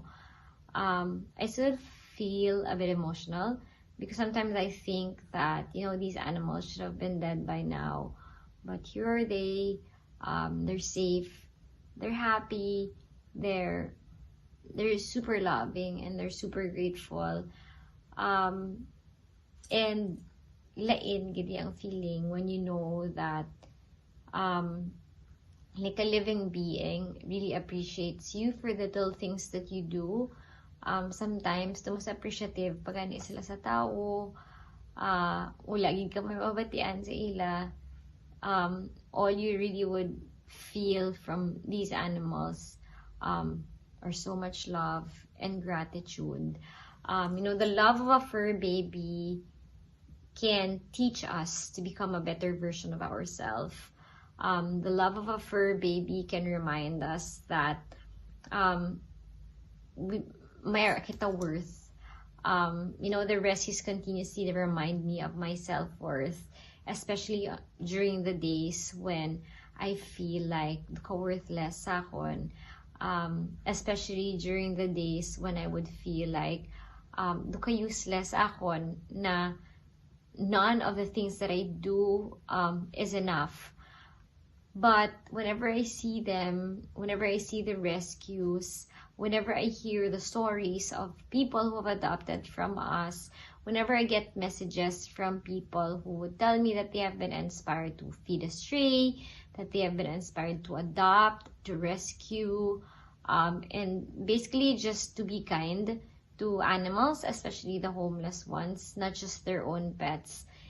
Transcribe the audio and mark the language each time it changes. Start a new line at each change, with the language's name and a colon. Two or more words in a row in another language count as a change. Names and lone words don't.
English: I still feel a bit emotional because sometimes I think that, these animals should have been dead by now. But here are they, they're safe, they're happy, they're super loving, and they're super grateful. And
Hiligaynon: lain gidi ang feeling
English: when you know that like a living being really appreciates you for the little things that you do. Sometimes the most appreciative
Hiligaynon: pag ani sila sa tao, wala gid ka may mabatian sa ila.
English: All you really would feel from these animals are so much love and gratitude. The love of a fur baby can teach us to become a better version of ourselves. The love of a fur baby can remind us that
Hiligaynon: mayroon kita
English: worth. The rescues continuously remind me of my self-worth, especially during the days when I feel like worthless sakon. Especially during the days when I would feel like useless
Hiligaynon: akon, na
English: none of the things that I do is enough. But whenever I see them, whenever I see the rescues, whenever I hear the stories of people who have adopted from us, whenever I get messages from people who would tell me that they have been inspired to feed a stray, that they have been inspired to adopt, to rescue, and basically just to be kind to animals, especially the homeless ones, not just their own pets.